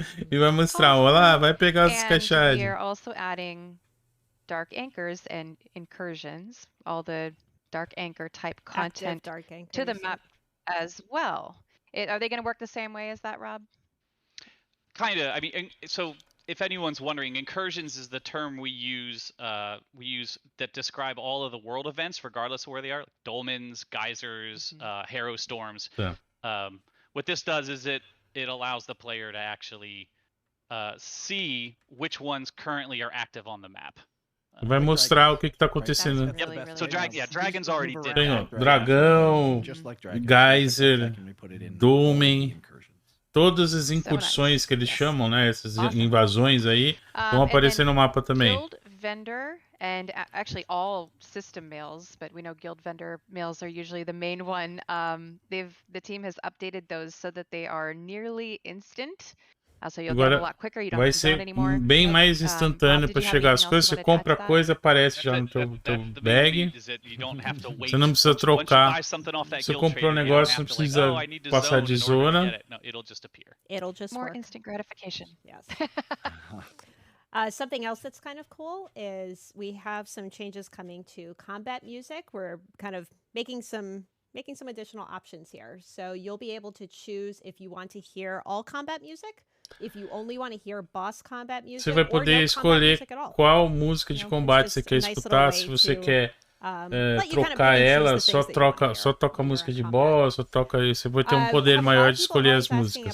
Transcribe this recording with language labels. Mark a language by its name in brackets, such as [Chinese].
[Portuguese] E vai mostrar, olá, vai pegar os Sky Shards. [English] We are also adding dark anchors and incursions, all the dark anchor type content to the map as well. Are they going to work the same way as that, Rob? Kind of. I mean, so if anyone's wondering, incursions is the term we use that describe all of the world events, regardless of where they are, like dolmens, geysers, harrow storms. Yeah. What this does is it allows the player to actually see which ones currently are active on the map. [Portuguese] Vai mostrar o que está acontecendo. [English] So dragons already did. [Portuguese] Tem ó, dragão, geyser, dolmen, todas as incursões que eles chamam, né? Essas invasões aí vão aparecer no mapa também. [English] Guild vendor and actually all system mails, but we know guild vendor mails are usually the main one. The team has updated those so that they are nearly instant. [Portuguese] Agora vai ser bem mais instantâneo para chegar as coisas. Você compra a coisa, aparece já no teu bag. Você não precisa trocar. Você comprou um negócio, não precisa passar de zona. [English] It'll just more work. Instant gratification. Yes. Something else that's kind of cool is we have some changes coming to combat music. We're kind of making some making some additional options here. So you'll be able to choose if you want to hear all combat music, if you only want to hear boss combat music, [Portuguese] você vai poder escolher qual música de combate você quer escutar, se você quer trocar ela, só toca a música de boss, só toca isso. Você vai ter um poder maior de escolher as músicas.